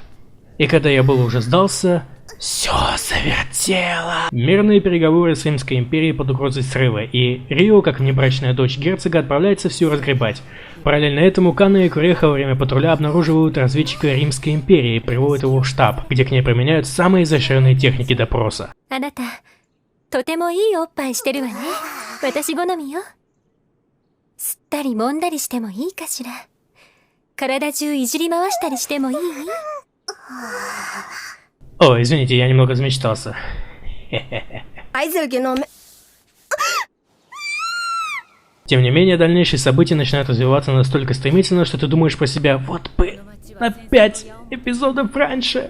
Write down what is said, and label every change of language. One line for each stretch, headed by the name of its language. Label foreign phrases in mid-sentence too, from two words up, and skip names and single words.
Russian: И когда я был уже сдался, все завертело. Мирные переговоры с Римской империей под угрозой срыва, и Рио, как внебрачная дочь герцога, отправляется все разгребать. Параллельно этому Канна и Куреха во время патруля обнаруживают разведчика Римской империи и приводят его в штаб, где к ней применяют самые изощренные техники допроса.
Japanese: あなた、とてもいいおっぱいしてるわね。私好みよ。吸ったり揉んだりしてもいいかしら。体中いじり回したりしてもいい？
Russian: О, извините, я немного замечтался. Тем не менее, дальнейшие события начинают развиваться настолько стремительно, что ты думаешь про себя: вот бы на 5 эпизодов раньше.